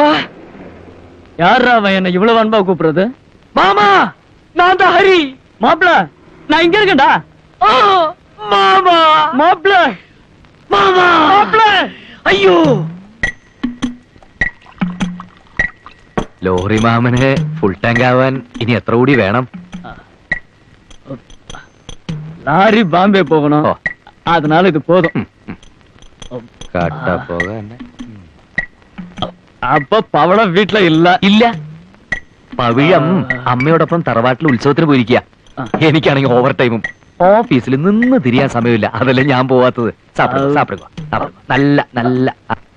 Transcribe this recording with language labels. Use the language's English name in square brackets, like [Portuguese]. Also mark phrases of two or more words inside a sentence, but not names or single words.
[Tamil] யாரா அவன் என்ன இவ்வளவு அன்பா கூப்பிடுறது? மாமா, நான் தான் ஹரி. மாப்பிள, நான் இங்க இருக்கேன்டா. மாமா, மாப்பிள, மாமா, மாப்பிள, ஐயோ. [Malayalam] ലോറി മാമന് ഫുൾ ടാങ്ക് ആവാൻ ഇനി എത്ര കൂടി വേണം? [Tamil] லாரி பாம்பே போகணும், அதனால இது போதும். [Malayalam] കട്ട പോകാൻ. [Tamil] அப்ப പവളം വീട്ടില [Malayalam] ഇല്ല. പവിഴം അമ്മയോടൊപ്പം തറവാട്ടിൽ ഉത്സവത്തിന് പോയിരിക്കുക. എനിക്കാണെങ്കിൽ ഓവർ ടൈമും ഓഫീസിൽ നിന്ന് തിരിയാൻ സമയമില്ല. അതല്ലേ ഞാൻ പോവാത്തത്. സാപ്പിടുക നല്ല നല്ല